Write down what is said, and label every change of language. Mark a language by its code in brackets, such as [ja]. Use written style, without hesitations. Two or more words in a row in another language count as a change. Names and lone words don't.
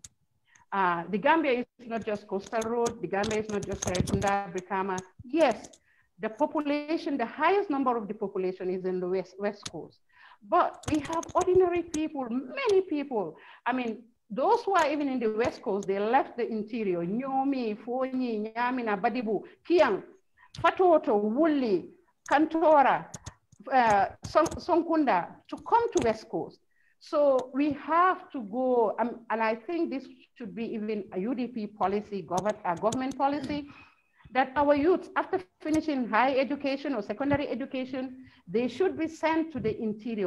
[en] The Gambia is not just coastal road. The Gambia is not just Serekunda, Brikama. Yes, the population, the highest number of the population is in the West Coast. But we have ordinary people, many people. I mean, those who are even in the West Coast, they left the interior. Nyomi, Fonyi, Nyamina, Badibu, Kiang, Fatoto, Wuli, Kantora, Sonkunda, to come to West Coast. So we have to go, and I think this should be even a UDP policy, government policy, that our youth, after finishing high education or secondary education, they should be sent to the interior.